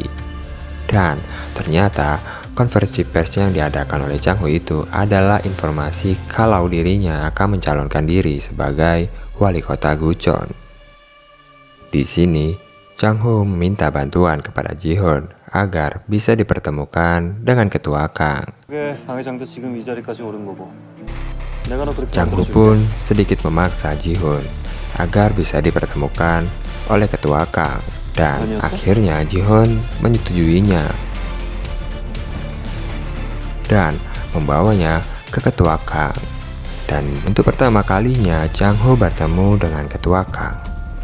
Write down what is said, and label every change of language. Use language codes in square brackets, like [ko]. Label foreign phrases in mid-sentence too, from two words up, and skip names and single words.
[id] Dan ternyata konversi pers yang diadakan oleh Chang Ho itu adalah informasi kalau dirinya akan mencalonkan diri sebagai wali kota Guchon. Di sini, Chang Ho meminta bantuan kepada Ji-hoon agar bisa dipertemukan dengan ketua Kang. [ko] 강 회장도 지금 이 자리까지 오른 거고. 내가 너 그렇게 [id] Chang Hu [ko] 만들어줄게. [id] pun sedikit memaksa Ji-hun agar bisa dipertemukan oleh ketua Kang, dan akhirnya Ji-hun menyetujuinya dan membawanya ke ketua Kang. Dan untuk pertama kalinya Chang Ho bertemu dengan ketua Kang.